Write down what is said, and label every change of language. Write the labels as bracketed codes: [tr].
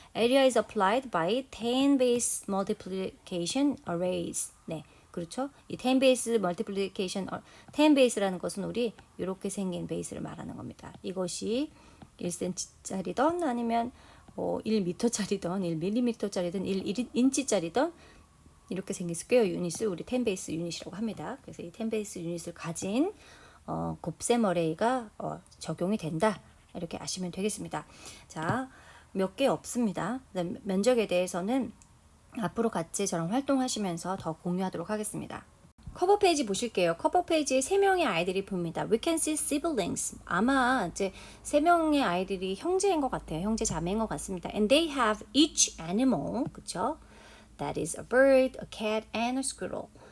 [en] Area is applied by 10 base multiplication arrays. [ko] 그렇죠? 이 10 base multiplication, 10 base라는 것은 우리 이렇게 생긴 베이스를 말하는 겁니다. 이것이 1cm짜리던 아니면 1m짜리던 1mm짜리든 1인치짜리든 이렇게 생긴 스퀘어 유닛을 우리 10 베이스 유닛이라고 합니다. 그래서 이 10 베이스 유닛을 가진 곱셈 어레이가 적용이 된다. 이렇게 아시면 되겠습니다. 자, 몇 개 없습니다. 면적에 대해서는 앞으로 같이 저랑 활동하시면서 더 공유하도록 하겠습니다. 커버 페이지 보실게요. 커버 페이지에 3명의 아이들이 봅니다. [en] We can see siblings. [ko] 아마 이제 3명의 아이들이 형제인 것 같아요. 형제 자매인 것 같습니다. [en] And they have each animal. [ko] 그쵸? [en] That is a bird, a cat, and a squirrel.